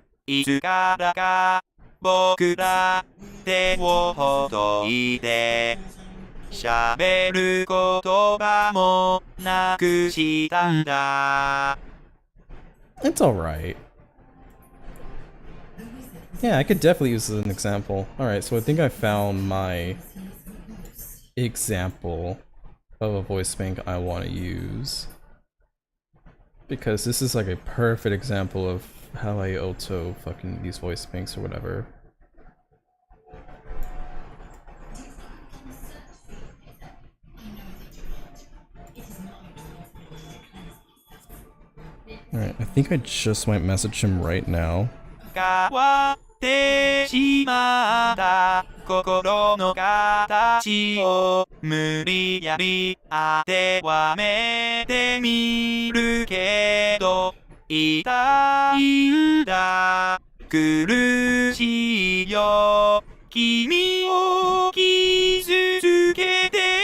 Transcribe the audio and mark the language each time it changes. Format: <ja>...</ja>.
<ja>いつからか僕ら手をほどいて喋る言葉もなくしたんだ</ja> <en>It's alright. Yeah, I could definitely use this as an example. Alright, so I think I found my example of a voice bank I want to use. Because this is like a perfect example of how I auto fucking these voice banks or whatever. Alright, I think I just might message him right now.</en> <ja>変わってしまった心の形を無理やり当てはめてみるけど痛いんだ苦しいよ君を傷つけて</ja>